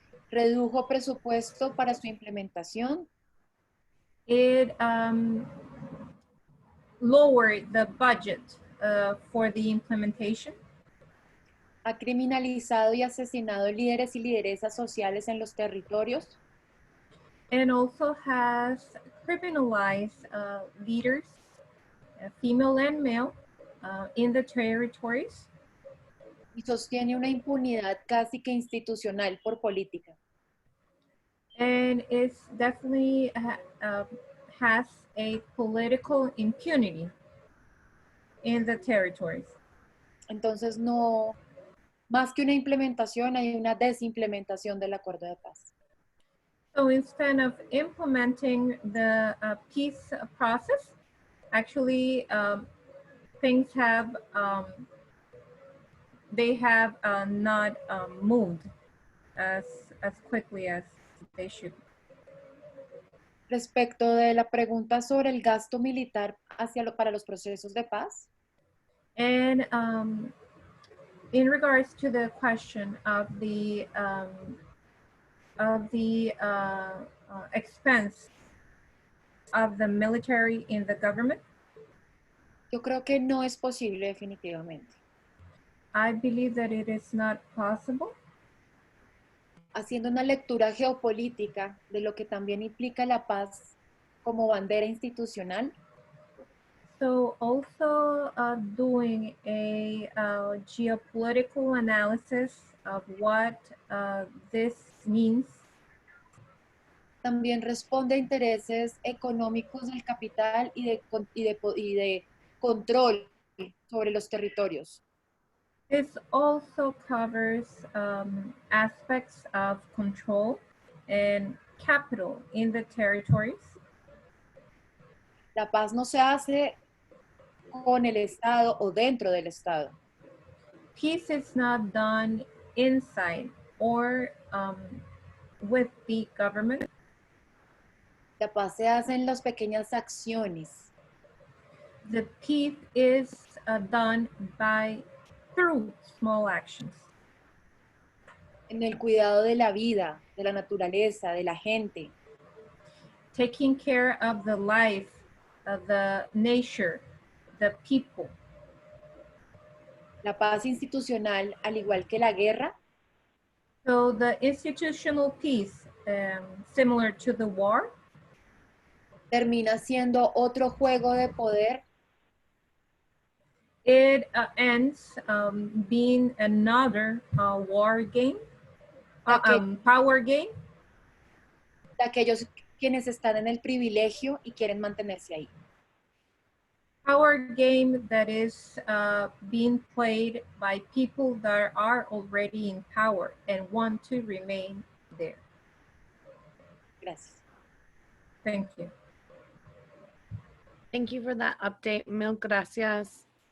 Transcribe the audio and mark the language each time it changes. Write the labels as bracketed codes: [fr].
[es] Redujo presupuesto para su implementación, [en] It lowered the budget for the implementation, [es] ha criminalizado y asesinado líderes y lideresas sociales en los territorios, [en] and also has criminalized leaders, female and male, in the territories, [es] y sostiene una impunidad casi que institucional por política. [en] and it's definitely has a political impunity in the territories. [es] Entonces, no, más que una implementación, hay una desimplementación del acuerdo de paz. [en] So instead of implementing the peace process, actually things have, they have not moved as quickly as they should. [es] Respecto de la pregunta sobre el gasto militar para los procesos de paz, [en] And in regards to the question of the of the expense of the military in the government? [es] Yo creo que no es posible definitivamente. [en] I believe that it is not possible. [es] Haciendo una lectura geopolítica de lo que también implica la paz como bandera institucional, [en] So also doing a geopolitical analysis of what this means, [es] también responde a intereses económicos del capital y de control sobre los territorios. [en] this also covers aspects of control and capital in the territories. [es] La paz no se hace con el Estado o dentro del Estado. [en] Peace is not done inside or with the government. [es] La paz se hace en las pequeñas acciones, [en] The peace is done through small actions. [es] en el cuidado de la vida, de la naturaleza, de la gente, [en] Taking care of the life, of the nature, the people. [es] la paz institucional, al igual que la guerra, [en] So the institutional peace, similar to the war, [es] termina siendo otro juego de poder [en] it ends being another war game, power game, [es] de aquellos quienes están en el privilegio y quieren mantenerse ahí. [en] power game that is being played by people that are already in power and want to remain there. [es] Gracias. [en] Thank you. Thank you for that update. [es] Mil gracias.